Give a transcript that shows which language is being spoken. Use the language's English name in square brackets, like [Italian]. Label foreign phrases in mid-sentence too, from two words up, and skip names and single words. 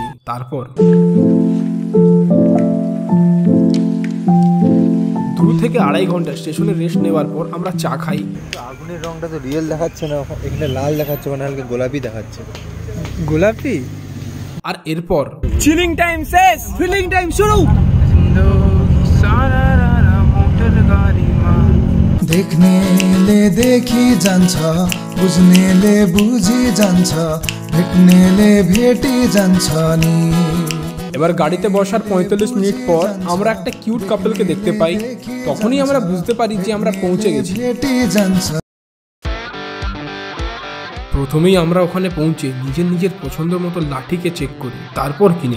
[Bangla] তারপর 2 থেকে 2.5 ঘন্টা স্টেশনে রেস্ট নেওয়ার পর আমরা চা খাই। আগুনের রংটা তো রিয়েল দেখাচ্ছে না, এখানে লাল দেখাচ্ছে, মানে হালকা গোলাপি দেখাচ্ছে। গোলাপি। আর এরপর [English] chilling time [Bangla] শেষ, [English] feeling time [Bangla] শুরু। [Nepali] देख्नेले देखी जान्छ, बुझ्नेले बुझी जान्छ, भेट्नेले भेटी जान्छ नि। [Bangla] এবার গাড়িতে বসার 45 মিনিট পর আমরা একটা কিউট কাপলকে দেখতে পাই। তখনই আমরা বুঝতে পারি যে আমরা পৌঁছে গেছি। প্রথমেই আমরা ওখানে পৌঁছে নিজের পছন্দ মতো লাঠিকে চেক করি, তারপর কিনি।